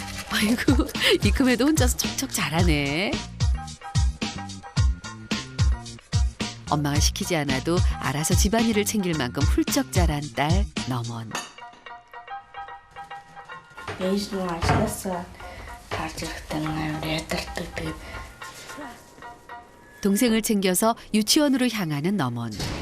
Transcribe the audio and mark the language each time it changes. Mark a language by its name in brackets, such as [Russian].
[Korean] 아이고 이금에도 혼자서 척척 잘하네. 엄마가 시키지 않아도 알아서 집안일을 챙길 만큼 훌쩍 자란 딸 너먼. [Mongolian] Ээж нь ажилласаа гарч ирэхдээ амар ядардаг. Тэгээд [Korean] 동생을 챙겨서 유치원으로 향하는 너먼.